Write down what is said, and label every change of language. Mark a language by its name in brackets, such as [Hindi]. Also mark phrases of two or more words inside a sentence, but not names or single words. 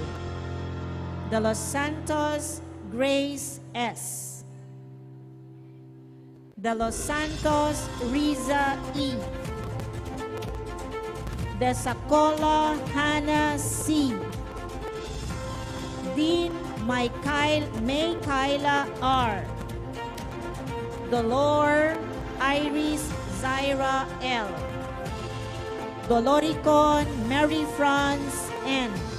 [English] De Los Santos Grace S. De Los Santos Riza E. De Sacola Hannah C. Dean May Kyla R. Dolor Iris Zaira L. Doloricon Mary France N.